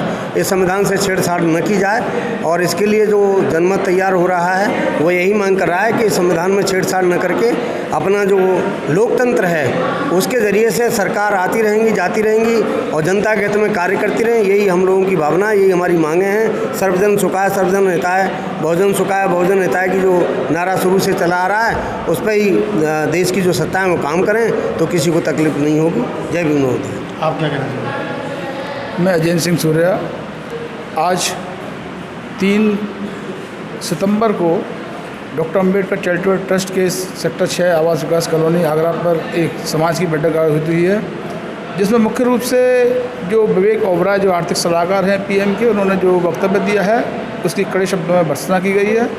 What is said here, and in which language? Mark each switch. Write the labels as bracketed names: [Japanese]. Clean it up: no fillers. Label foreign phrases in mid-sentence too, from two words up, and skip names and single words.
[Hindi] इस संविधान से छेड़छाड़ न की जाए और इसके लिए जो जनमत तैयार हो रहा है वो यही मांग कर रहा है कि संविधान में छेड़छाड़ न करके अपना जो लोकतंत्र है उसके ज़रिए से सरकार आती रहेंगी, जाती रहेंगी और जनता के हित में कार्य करती रहें। यही हम लोगों की भावना, यही हमारी मांगें हैं। सर्वजन सुखाय सर्वजन हिताय, बहुजन सुखाय बहुजन हिताय की जो नारा शुरू से चला आ रहा है उस पर ही देश की जो सत्ता है वो काम करें तो किसी को तकलीफ नहीं होगी। जय भीम होता है। आप क्या कहना चाहेंगे? मैं अजय सिंह सूर्या आज 3 सितंबर को डॉक्टर अंबेडकर चैरिटेबल ट्रस्ट के सेक्टर 6 आवास विकास कॉलोनी आगरा पर एक समाज की बैठक आयोजित हुई है, जिसमें मुख्य रूप से जो विवेक ओबराय जो आर्थिक सलाहकार हैं पीएम के, उन्होंने जो वक्तव्य दिया है उसकी कड़े शब्दों में भर्त्सना की गई है।